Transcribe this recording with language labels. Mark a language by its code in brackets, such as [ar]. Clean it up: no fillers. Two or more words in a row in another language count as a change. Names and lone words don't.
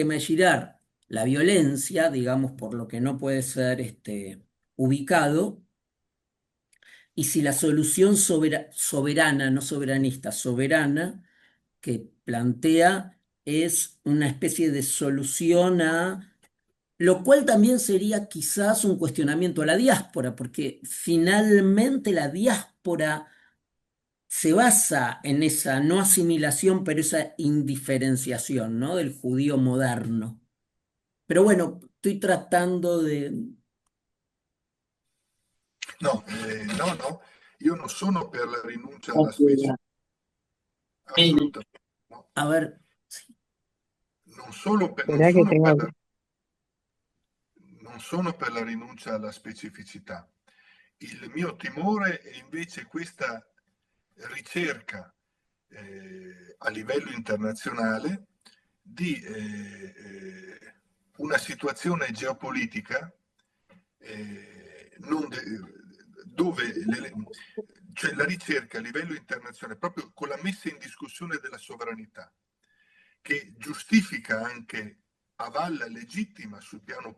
[es] de Girard, la violencia, digamos, por lo que no puede ser ubicado, y si la solución soberana, no soberanista, soberana, que plantea es una especie de solución a lo cual también sería quizás un cuestionamiento a la diáspora, porque finalmente la diáspora se basa en esa no asimilación, pero esa indiferenciación, ¿no? Del judío moderno. Pero bueno, estoy tratando de... No, no, no, [it] io non sono per la rinuncia alla specificità, assolutamente no. [es] A ver, sí. [it] Non sono per la, non sono per la rinuncia alla specificità. Il mio timore è invece questa ricerca a livello internazionale di una situazione geopolitica non de- dove cioè la ricerca a livello internazionale, proprio con la messa in discussione della sovranità, che giustifica anche, avalla, legittima sul piano